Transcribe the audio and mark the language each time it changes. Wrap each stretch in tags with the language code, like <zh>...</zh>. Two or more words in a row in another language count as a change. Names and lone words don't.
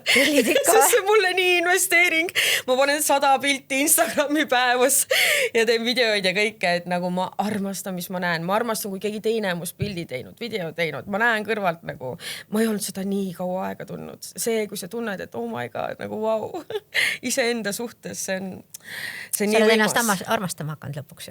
<et>Sest see mulle nii investeering. Ma panen 100 pilti Instagrami päevas ja teen videoid ja kõike, et nagu ma armastan, mis ma näen. Ma armastan, kui keegi teine must pildi teinud, video teinud. Ma näen kõrvalt nagu, ma ei olnud seda nii kaua aega tundnud. See, kui sa tunned, et</et> <en>oh my god,</en> <et>nagu vau, iseenda suhtes, see on sa oled ennast armastama hakanud lõpuks ju?</et>